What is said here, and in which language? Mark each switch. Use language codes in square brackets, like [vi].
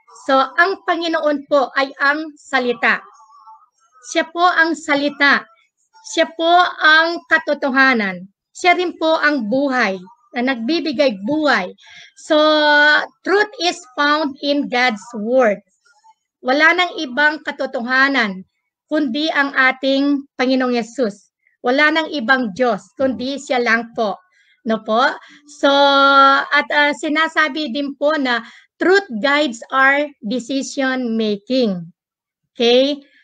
[tl] So, ang Panginoon po ay ang salita. Siya po ang salita. Siya po ang katotohanan. Siya rin po ang buhay na nagbibigay buhay. [en] So, truth is found in God's word. [tl] Wala nang ibang katotohanan kundi ang ating Panginoong Yesus. Wala nang ibang Diyos kundi siya lang po. No po? So, at sinasabi din po na truth guides our decision making. Okay?